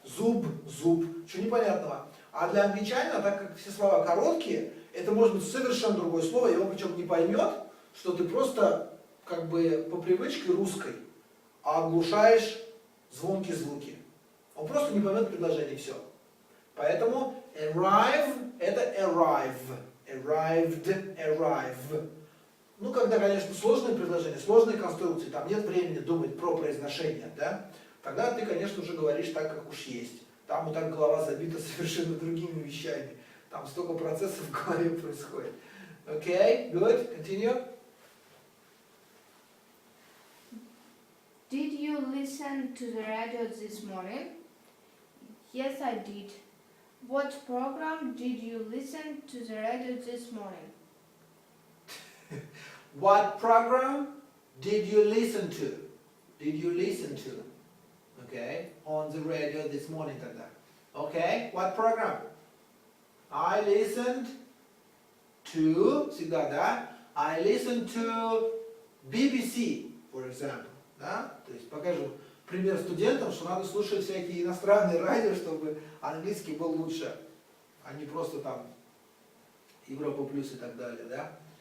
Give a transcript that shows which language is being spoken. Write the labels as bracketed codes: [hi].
[ru] Зуб, зуб, ничего непонятного. А для англичанина, так как все слова короткие, это может быть совершенно другое слово, и он причем не поймет, что ты просто как бы по привычке русской оглушаешь звонкие звуки. Он просто не поймет предложение, все. Поэтому arrive – это arrive, arrived, arrive. Ну, когда, конечно, сложные предложения, сложные конструкции, там нет времени думать про произношение, да, тогда ты, конечно, уже говоришь так, как уж есть. Там вот так голова забита совершенно другими вещами. Там столько процессов в голове происходит. [en] Okay, good, continue. Did you listen to the radio this morning? Yes, I did. What program did you listen to the radio this morning? What program did you listen to? Did you listen to? Okay, on the radio this morning [ru] тогда. [en] Okay, what program? I listened to, [ru] всегда, да? [en] I listened to BBC, for example. [ru] Да? То есть покажу пример студентам, что надо слушать всякие иностранные радио, чтобы английский был лучше, а не просто там Европа плюс и так далее, да?